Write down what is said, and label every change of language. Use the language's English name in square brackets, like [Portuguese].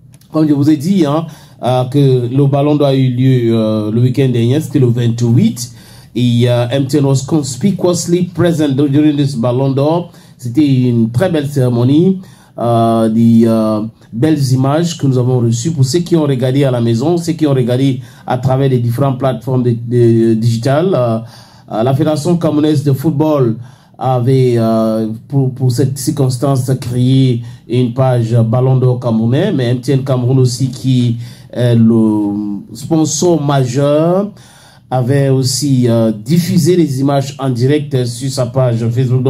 [French] Comme je vous ai dit, que le ballon d'or a eu lieu le week-end dernier, c'était le 28. [English] Et MTN was conspicuously present during this ballon d'or. [French] C'était une très belle cérémonie. Des belles images que nous avons reçues pour ceux qui ont regardé à la maison, ceux qui ont regardé à travers les différentes plateformes digitales. La Fédération camerounaise de football avait, pour cette circonstance, créé une page Ballon d'or camerounais, mais MTN Cameroun aussi, qui est le sponsor majeur, avait aussi diffusé les images en direct sur sa page Facebook.